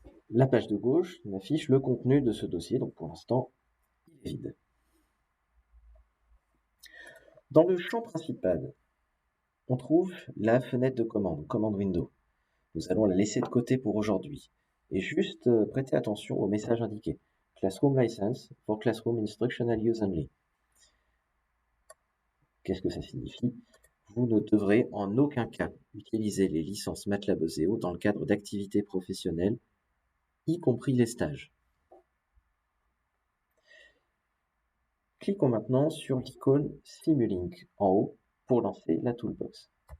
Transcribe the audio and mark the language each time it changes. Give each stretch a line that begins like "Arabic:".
French: La page de gauche m'affiche le contenu de ce dossier, donc pour l'instant, il est vide. Dans le champ principal, on trouve la fenêtre de commande, commande window. Nous allons la laisser de côté pour aujourd'hui et juste prêter attention au message indiqué.
English: Classroom License for Classroom Instructional Use Only.
French: Qu'est-ce que ça signifie? Vous ne devrez en aucun cas utiliser les licences MATLAB ESEO dans le cadre d'activités professionnelles, y compris les stages. Cliquons maintenant sur l'icône Simulink en haut pour lancer la toolbox.